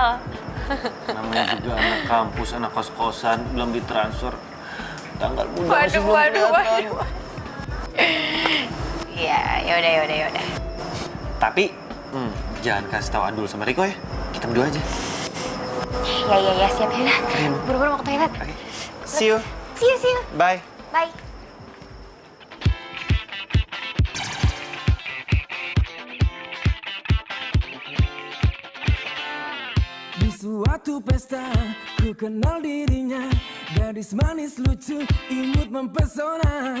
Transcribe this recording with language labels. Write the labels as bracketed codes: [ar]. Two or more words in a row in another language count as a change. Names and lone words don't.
[id] Namanya juga anak kampus, anak kos-kosan, belum ditransfer. Tanggal bulan masih belum Waduh. kelihatan. Iya, yaudah. Tapi, jangan kasih tahu Adul sama Riko ya. Kita berdua aja. Ya, siap ya. Buru-buru mau ke toilet. [en] See you. See you. Bye. Bye. [id] Di suatu pesta ku kenal dirinya, gadis manis lucu imut mempesona.